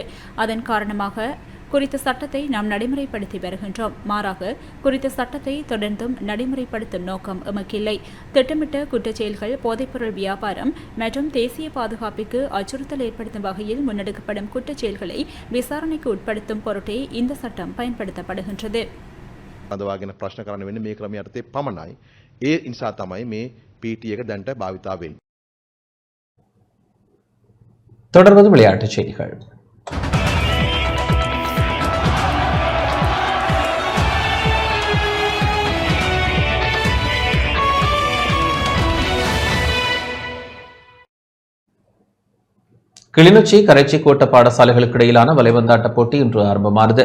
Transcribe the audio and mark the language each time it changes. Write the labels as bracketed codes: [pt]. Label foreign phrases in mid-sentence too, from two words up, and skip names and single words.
[ta] அதன் காரணமாக குறித்த சட்டத்தை நாம் நடைமுறைப்படுத்தி வருகின்றோம். மாறாக குறித்த சட்டத்தை தொடர்ந்தும் நடைமுறைப்படுத்தும் நோக்கம் எமக்கில்லை. திட்டமிட்ட குற்றச்செயல்கள், போதைப்பொருள் வியாபாரம் மற்றும் தேசிய பாதுகாப்பிற்கு அச்சுறுத்தல் ஏற்படுத்தும் வகையில் முன்னெடுக்கப்படும் குற்றச்செயல்களை விசாரணைக்கு உட்படுத்தும் பொருட்டே இந்த சட்டம் பயன்படுத்தப்படுகின்றது. [si] අදවාගෙන ප්‍රශ්න කරන්න වෙන්නේ මේ ක්‍රමයේ යටතේ පමණයි. ඒ නිසා තමයි මේ PT එක දැන්ට භාවිතා වෙන්නේ. [ta] தொடர்வது விளையாட்டுச் செய்திகள். கிளிநொச்சி கரைச்சிக்கோட்ட பாடசாலைகளுக்கு இடையிலான வலைபந்தாட்ட போட்டி இன்று ஆரம்பமானது.